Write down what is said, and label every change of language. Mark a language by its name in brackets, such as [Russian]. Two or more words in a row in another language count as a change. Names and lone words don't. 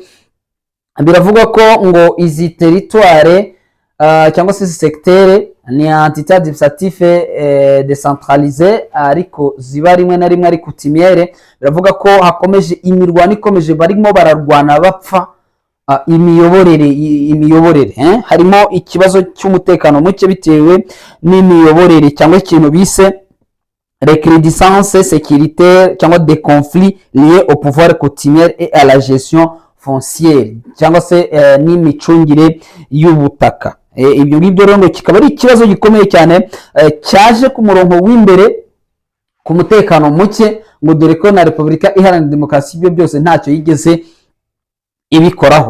[Kinyarwanda] Biravuga ko ngo izi territoire cyangwa se secteur ni [French] entité administrative décentralisée [Kinyarwanda] ariko ziba rimwe na rimwe ari coutumière. Biravuga ko hakomeje imirwano ikomeje, barimo bararwana bapfa imiyoborere. Harimo ikibazo cy'umutekano muke bitewe n'imiyoborere cyangwa ikintu bise [French] recrudescence sécuritaire [Kinyarwanda] cyangwa [French] des conflits liés au pouvoir coutumière et à la gestion foncière [Kinyarwanda] cyangwa se n'imicungire y'ubutaka. Ibyo ngibyo rero ngo kikaba ari ikibazo gikomeye cyane cyaje ku murongo w'imbere ku mutekano muke, ngo dore ko na Repubulika Iharanira Demokarasi ibyo byose ntacyo yigeze ibikoraho.